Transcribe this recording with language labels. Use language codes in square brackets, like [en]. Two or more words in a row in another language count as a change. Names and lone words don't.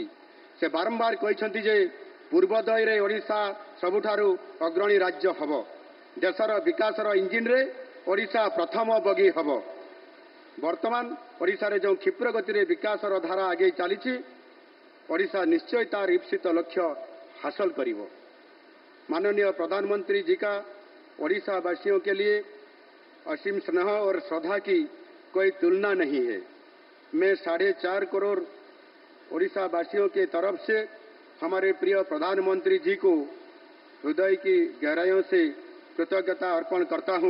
[or] ସେ ବାରମ୍ବାର କହିଛନ୍ତି ଯେ ପୂର୍ବୋଦୟରେ ଓଡ଼ିଶା ସବୁଠାରୁ ଅଗ୍ରଣୀ ରାଜ୍ୟ ହେବ। ଦେଶର ବିକାଶର ଇଞ୍ଜିନରେ ଓଡ଼ିଶା ପ୍ରଥମ ବଗି ହେବ। ବର୍ତ୍ତମାନ ଓଡ଼ିଶାରେ ଯେଉଁ କ୍ଷିପ୍ର ଗତିରେ ବିକାଶର ଧାରା ଆଗେଇ ଚାଲିଛି, ଓଡ଼ିଶା ନିଶ୍ଚୟ ତାର ଇପ୍ସିତ ଲକ୍ଷ୍ୟ ହାସଲ କରିବ। [hi] माननीय प्रधानमंत्री जी का ओडिशा वासियों के लिए असीम स्नेह और श्रद्धा की कोई तुलना नहीं है। मैं 4.5 करोड़ ओडिशा वासियों की तरफ से हमारे प्रिय प्रधानमंत्री जी को हृदय की गहराइयों से कृतज्ञता अर्पण करता हूं।